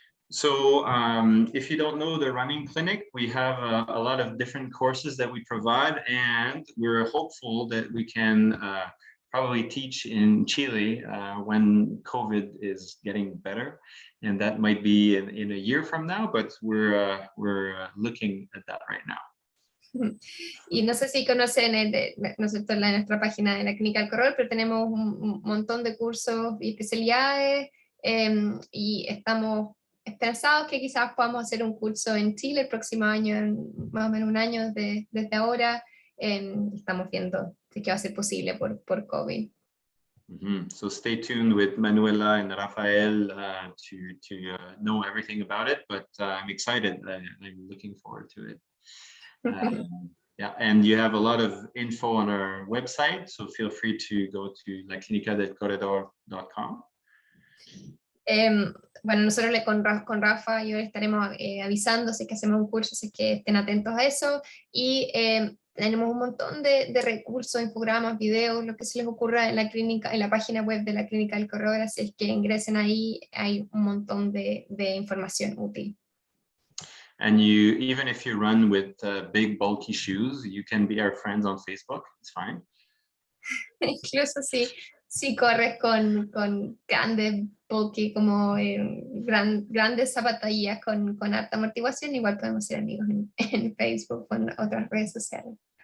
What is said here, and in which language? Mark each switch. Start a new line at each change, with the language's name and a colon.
English: So if you don't know the running clinic, we have a lot of different courses that we provide, and we're hopeful that we can probably teach in Chile when COVID is getting better, and that might be in a year from now, but we're looking at that right now.
Spanish: Y no sé si conocen nuestra página de la Clínica del Correr, pero tenemos un montón de cursos y especialidades, y estamos esperanzados que quizás podamos hacer un curso en Chile el próximo año, más o menos un año desde ahora. Estamos viendo si va a ser posible por COVID.
English: So stay tuned with Manuela and Rafael to know everything about it, but I'm excited. I'm looking forward to it. Yeah, and you have a lot of info on our website, so feel free to go to laclinicadelcorredor.com.
Spanish: Bueno, nosotros con Rafa y yo estaremos avisando si es que hacemos un curso, si es que estén atentos a eso, y tenemos un montón de recursos, infogramas, videos, lo que se les ocurra en la página web de la Clínica del Corredor, así es que ingresen ahí, hay un montón de información útil.
English: And even if you run with big bulky shoes, you can be our friends on Facebook. It's fine.
Spanish: Incluso si corres con grandes bulky, como grandes zapatillas con alta amortiguación, igual podemos ser amigos en Facebook o en otras redes sociales.